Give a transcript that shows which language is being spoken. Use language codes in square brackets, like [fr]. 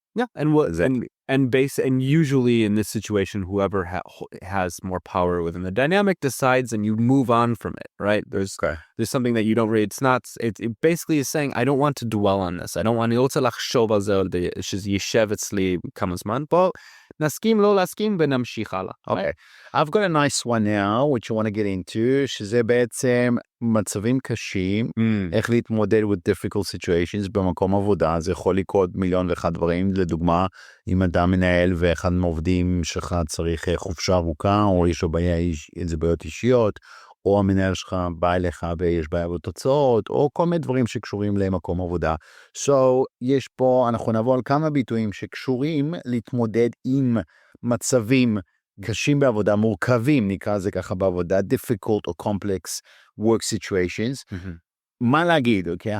[en] Yeah, and usually in this situation, whoever has more power within the dynamic decides, and you move on from it, right? There's something that you don't really. It basically is saying, I don't want to dwell on this. I don't want. [he] אני רוצה לחשוב על זה, שזה יישב אצלי כמה זמן. בוא נסכים לא להסכים ונמשיך הלאה. [en] Okay, I've got a nice one now, which I want to get into, [he] שזה בעצם מצבים קשים, איך להתמודד [en] with difficult situations [he] במקום עבודה. זה יכול לקרות מיליון ואחד דברים. לדוגמה, אם אדם מנהל ואחד מהעובדים שלך צריך חופשה ארוכה, או יש לו בעיות אישיות, או המנהל שלך בא אליך ויש בעיה בתוצאות, או כל מיני דברים שקשורים למקום עבודה. So, יש פה, אנחנו נעבור על כמה ביטויים שקשורים להתמודד עם מצבים קשים בעבודה, מורכבים, נקרא זה ככה בעבודה, [en] difficult or complex work situations. [he] מה להגיד, okay?